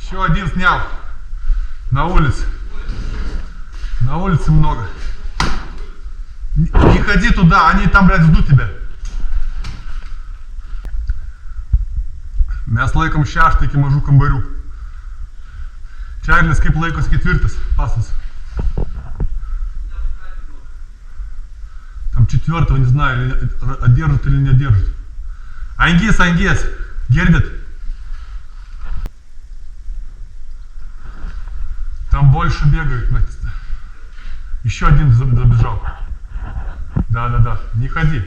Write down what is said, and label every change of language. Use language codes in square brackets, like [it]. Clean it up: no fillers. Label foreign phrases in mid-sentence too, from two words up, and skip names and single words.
[ru] один снял. На улице. На улице много. Не ходи туда, они там, блядь, ждут тебя. [lt] Mes laikom 6 iki mažų kambarių. Čarlis kaip laikosi 4 pasas. [ru] Там 4, не знаю, держат или не держат. Ангес, Гердит. Там больше бегают. Еще один забежал. Да, не ходи.